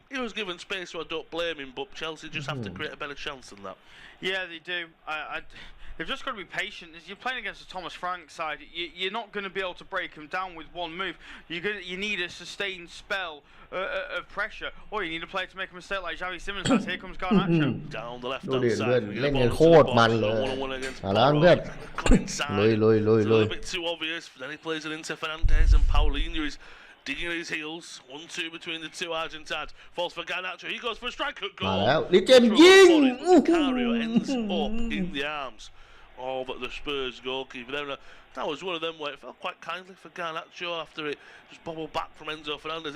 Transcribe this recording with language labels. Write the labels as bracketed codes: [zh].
[en] He was given space, so I don't blame him, but Chelsea just have to create a better chance than that. Yeah, they do. They've just got to be patient. As you're playing against the Thomas Frank side, you're not going to be able to break them down with one move. You need a sustained spell of pressure, or you need a player to make a mistake like Xavi Simons has. Here comes Garnacho. Down the left-hand side. [th] เล่นกันโคตรมันเลยแล้วเพื่อนลุย [en] A little bit too obvious. Then he plays it into Fernandez, and Paulinho is digging his heels. 1-2 between the two Argentines. Falls for Garnacho. He goes for a strike at goal. [th] มาแล้วลิเจมยิง [en] Vicario ends up in the arms of the Spurs goalkeeper. Then that was one of them where it felt quite kindly for Garnacho after it just bobbled back from Enzo Fernandez.